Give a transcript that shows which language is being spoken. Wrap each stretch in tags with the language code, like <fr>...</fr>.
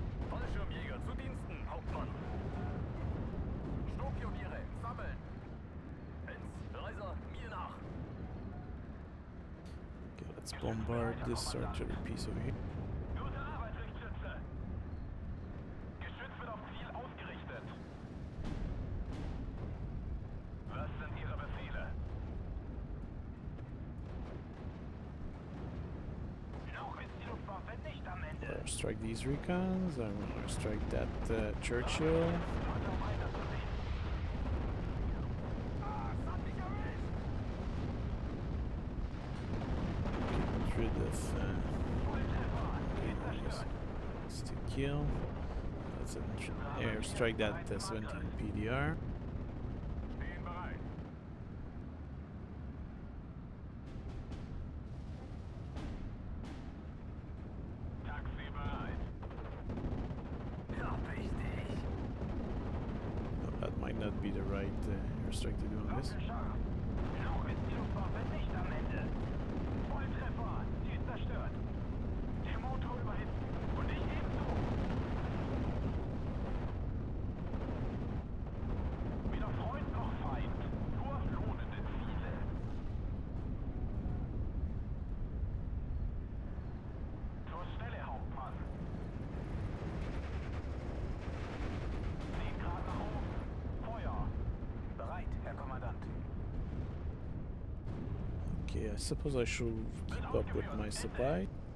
<de>Fallschirmjäger zu Diensten, Hauptmann. Sturmpioniere, sammeln. Benz, Reiser, mir nach.</de> <en>Okay, let's bombard this artillery piece over here.</en> <de>Gute Arbeit, Richtschütze. Geschütz wird auf Ziel ausgerichtet. Was sind Ihre Befehle? Noch ist die Luftwaffe nicht am Ende.</de> <en>Airstrike these recons. I will airstrike that Churchill.</en> <de>Warte auf Einsatzbefehl. Das hat mich erwischt.</de> <en>Get rid of</en> <de>Volltreffer. Ziel zerstört.</de> <en>enemies to kill. Let's airstrike that 17 PDR.</en> <de>Stehen bereit. Taxi bereit. Ja, richtig.</de> <en>No, that might not be the right airstrike to do on this.</en> <de>Doppelscharf. Noch ist die Luftwaffe nicht am Ende. Volltreffer. Ziel zerstört. Der Motor überhitzt. Und ich ebenso. Weder Freund noch Feind. Nur lohnende Ziele. Zur Stelle, Hauptmann. 10 Grad nach oben. Feuer. Bereit, Herr Kommandant.</de> <en>Okay, I suppose I should keep up with my supply.</en>